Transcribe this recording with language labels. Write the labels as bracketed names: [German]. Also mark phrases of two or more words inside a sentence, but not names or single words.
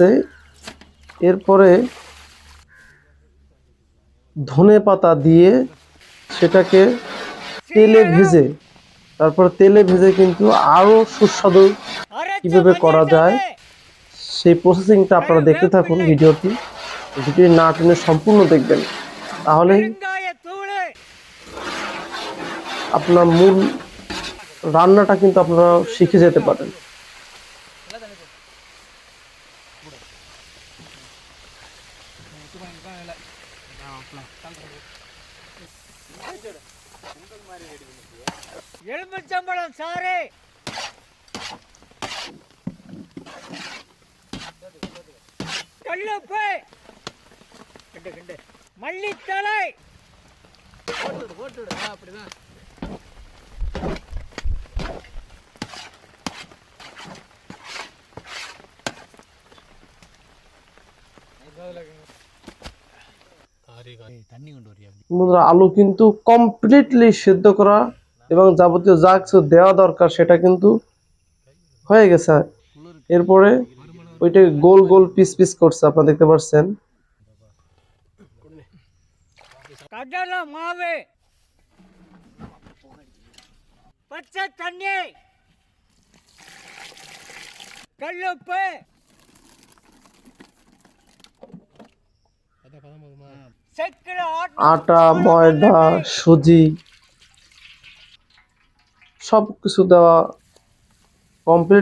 [Bangla] এরপরে ধনে পাতা দিয়ে সেটাকে তেলে ভেজে, তারপর তেলে ভেজে কিন্তু আরো সুস্বাদু কিভাবে করা যায় সেই প্রসেসিংটা আপনারা দেখতে থাকুন। ভিডিওটি না টেনে সম্পূর্ণ দেখবেন, তাহলেই আপনার মূল রান্নাটা কিন্তু আপনারা শিখে যেতে পারেন। [Tamil] எலுமிச்சம்பழம் சாறு, கல்லுப்பு, மல்லித்தழை போட்டுடு. அப்படிதான். தண்ணி கொண்டு வரியா? [Bangla] বন্ধুরা আলু কিন্তু কমপ্লিটলি সিদ্ধ করা এবং যাবতীয় যা কিছু দেওয়া দরকার সেটা কিন্তু হয়ে গেছে। এরপরে ওইটা গোল গোল পিস পিস করছে, আপনারা দেখতে পাচ্ছেন। [Tamil] கடலை மாவு, பச்சை தண்ணி, கல்லுப்பு, [Bangla] আটা, ময়দা, সুজি সব কিছু দেওয়া কমপ্লিট।